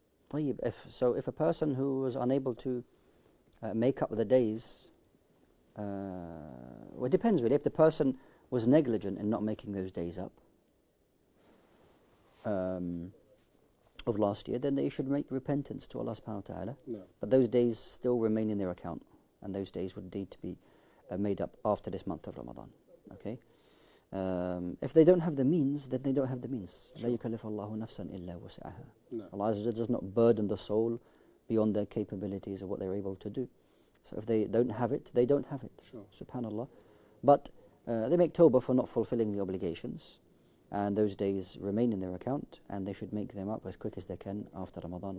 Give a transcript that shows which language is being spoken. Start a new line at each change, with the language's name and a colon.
English: طيب, if a person who was unable to make up the days, well, it depends really. If the person was negligent in not making those days up of last year, then they should make repentance to Allah subhanahu wa ta'ala. No. But those days still remain in their account, and those days would need to be made up after this month of Ramadan. Okay? If they don't have the means, then they don't have the means.
Arabic: لا يكلف الله نفسا إلا وسعها.
English: No. Allah Azza wa Jalla does not burden the soul beyond their capabilities of what they're able to do. So if they don't have it, they don't have it. Sure. Subhanallah. But they make tawbah for not fulfilling the obligations, and those days remain in their account, and they should make them up as quick as they can after Ramadan.